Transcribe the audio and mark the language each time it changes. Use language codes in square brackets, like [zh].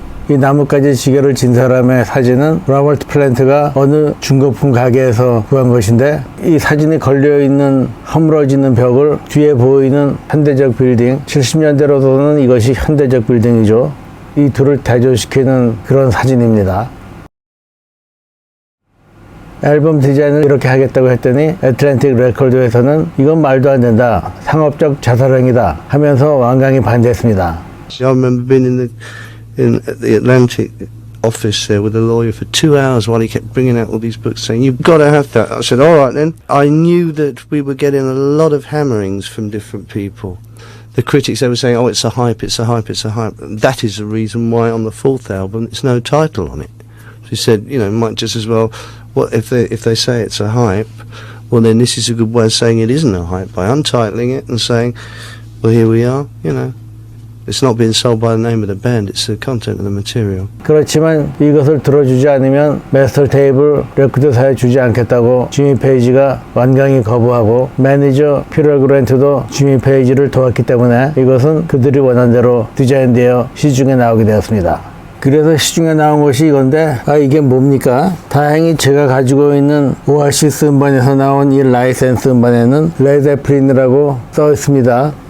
[ko] 이 나뭇가지 시계를 진 사람의 사진은 로버트 플랜트가 어느 중고품 가게에서 구한 것인데 이 사진이 걸려있는 허물어지는 벽을 뒤에 보이는 현대적 빌딩, 70년대로서는 이것이 현대적 빌딩이죠. 이 둘을 대조시키는 그런 사진입니다. 앨범 디자인을 이렇게 하겠다고 했더니 애틀랜틱 레코드에서는 이건 말도 안 된다, 상업적 자살행위다 하면서 완강히 반대했습니다. [en] I remember being at the Atlantic office there with a lawyer for 2 hours while he kept bringing out all these books saying, you've got to have that. I said, all right then. I knew that we were getting a lot of hammerings from different people. The critics, they were saying, oh, it's a hype, it's a hype, it's a hype. And that is the reason why on the fourth album there's no title on it. She said, might just as well, what if they say it's a hype, well then this is a good way of saying it isn't a hype by untitling it and saying, well here we are, It's not being sold by the name of the band, it's the content of the material. [ko] 그렇지만 이것을 들어주지 않으면 마스터 테이블 레코드사에 주지 않겠다고 지미 페이지가 완강히 거부하고 매니저 피럴 그랜트도 지미 페이지를 도왔기 때문에 이것은 그들이 원한 대로 디자인되어 시중에 나오게 되었습니다. 그래서 시중에 나온 것이 이건데 이게 뭡니까? 다행히 제가 가지고 있는 오아시스 음반에서 나온 이 라이센스 음반에는 레드 제플린이라고 써 있습니다.